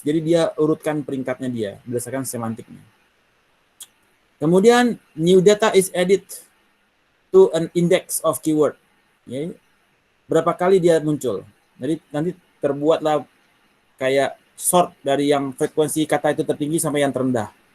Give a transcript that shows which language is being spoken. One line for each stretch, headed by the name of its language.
Indonesian: Jadi dia urutkan peringkatnya dia berdasarkan semantiknya. Kemudian
English: new data is added to an index of keyword.
Indonesian: Ya, berapa kali dia muncul? Jadi nanti terbuatlah kayak sort dari yang frekuensi kata itu tertinggi sampai yang terendah.